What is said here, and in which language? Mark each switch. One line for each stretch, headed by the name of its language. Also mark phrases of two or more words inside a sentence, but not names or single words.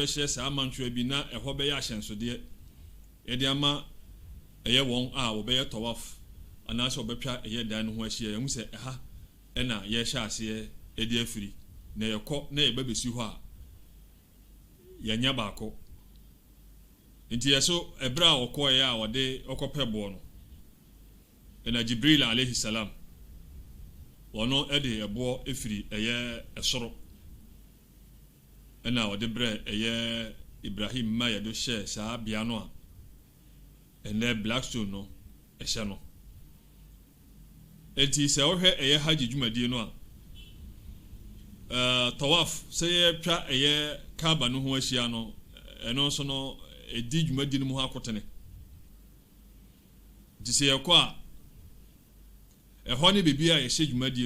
Akan: bɛhyɛ saa amantwerɛ bi na ɛhɔ bɛyɛ ahyɛnsodeɛ yɛde ama ɛyɛ wɔn a wɔbɛyɛ tawaf anaasɛ ɔbɛtwa ɛyɛ dan no ho ahyia yɛhu sɛ ɛha ɛna yɛhyɛ aseɛ ɛde afiri na yɛkɔ na yɛbɛbɛsi hɔ a yɛnya baako nti yɛ so ɛberɛ a ɔkɔɔeɛ a ɔde ɔkɔpɛ boɔ no ɛna Jibril
Arabic: عليه السلام
Akan: ɔno ɛde ɛboɔ ɛfiri ɛyɛ ɛsoro ɛna ɔde brɛ ɛyɛ Ibrahim ma yɛde hyɛ saa bea no a ɛnɛ Blackstone no ɛhyɛ no enti sɛ ɔhwɛ ɛyɛ hajj dwumadie no a tawaf sɛ yɛtwa ɛyɛ kaaba no ho ahyia no ɛno nso no ɛdi dwumadie no mu ho akotene nti sɛ yɛkɔ a ɛhɔ ne baabi a yɛhyɛ dwumadie